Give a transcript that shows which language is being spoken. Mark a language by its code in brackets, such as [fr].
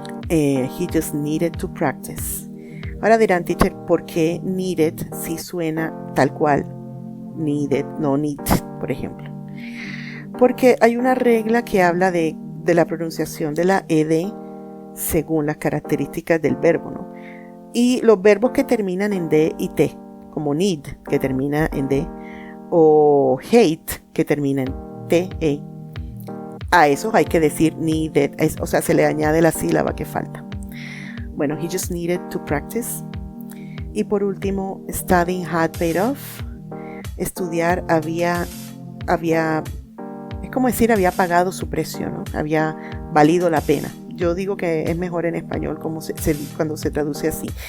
[en] He just needed to practice. [es] Ahora dirán, teacher, ¿por qué needed si suena tal cual? Needed, no need, por ejemplo. Porque hay una regla que habla de la pronunciación de la ed según las características del verbo, ¿no? Y los verbos que terminan en d y t, como need, que termina en d, o hate, que termina en t, e, a esos hay que decir needed, o sea, se le añade la sílaba que falta. [en] Bueno, he just needed to practice. [es] Y por último, [en] studying had paid off. [es] Estudiar había, es como decir, había pagado su precio, ¿no? Había valido la pena. Yo digo que es mejor en español cuando se traduce así.